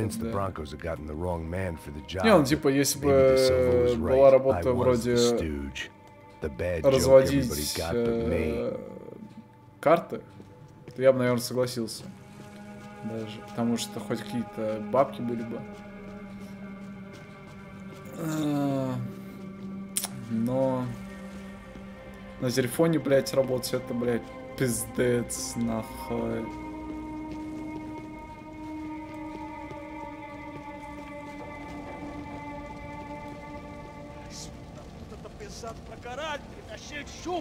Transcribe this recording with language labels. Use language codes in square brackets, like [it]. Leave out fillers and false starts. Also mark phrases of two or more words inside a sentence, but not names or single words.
[ru] Не, ну типа, если бы была работа вроде разводить карты, то я бы, наверное, согласился. Даже, потому что хоть какие-то бабки были бы. Но на телефоне, блядь, работать, это, блядь, пиздец, нахуй. [pt] Tá pesado pra caralho, tá cheio de chumbo.